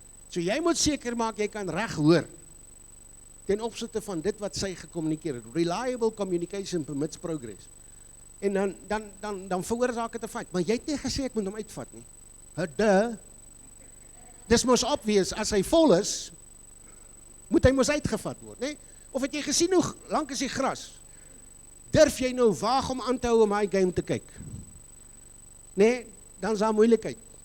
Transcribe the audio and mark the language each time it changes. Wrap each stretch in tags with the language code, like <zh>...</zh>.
<af>So jy moet seker maak, jy kan reg hoor, ten opsigte van dit wat sy gekommunikeer het.</af> <en>Reliable communication permits progress.</en> <af>En dan veroorsaak dit 'n fout. Maar jy het nie gesê ek moet hom uitvat nie. Dis mos obvious, as hy vol is, moet hy mos uitgevat word, Of het jy gesien hoe lank is die gras? Durf jy nou waag om aan te hou om hy game te kyk? Dan is daar moeilikheid.</af>